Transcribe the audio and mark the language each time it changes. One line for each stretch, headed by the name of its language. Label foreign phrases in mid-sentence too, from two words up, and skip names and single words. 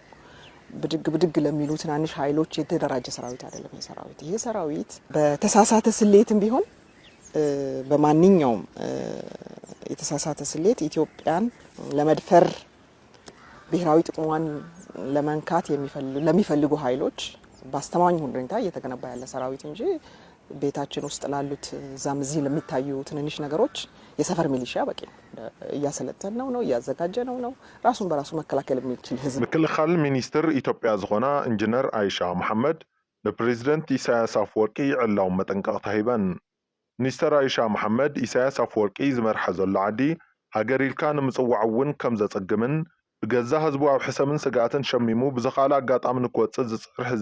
Amharic: ብድግ ለሚሉ ትናንሽ ኃይሎች የተደራጀ ሰራዊት አይደለም። ይሄ ሰራዊት በተሳሳተ ስሌትም ቢሆን በማንኛውም የተሳሳተ ስሌት ኢትዮጵያን ለመድፈር ብሔራዊ ጥቅሟን ለመንካት ለሚፈልጉ ኃይሎች በአስተማማኝ ሁኔታ እየተገነባ ያለ ሰራዊት እንጂ ቤታችን ውስጥ ላሉት ዛምዚ ለሚታዩ ትንንሽ ነገሮች የሰፈር ሚሊሻ በቂ ነው። እያሰለጠነው ነው እያዘጋጀነው ነው ራሱን በራሱ መከላከል የሚችል ህዝብ።
Tigrinya: ምክልኻል ሚኒስትር ኢትዮጵያ ዝኾና ኢንጂነር አይሻ መሐመድ ለፕሬዝዳንት ኢሳያስ አፈወርቂ ዕላው መጠንቀቅታ ሂበን። ሚኒስትር አይሻ መሐመድ ኢሳያስ አፈወርቂ ዝመርሐ ዘሎ ዓዲ ሃገር ኢልካ ንምጽዋዕ እውን ከም ዘጸግምን ብገዛ ህዝቡ ኣብ ሕሰምን ስጋኣትን ሸሚሙ ብዝኻለ ኣጋጣሚ ንክወፅእ ዝፅር ህዝቢ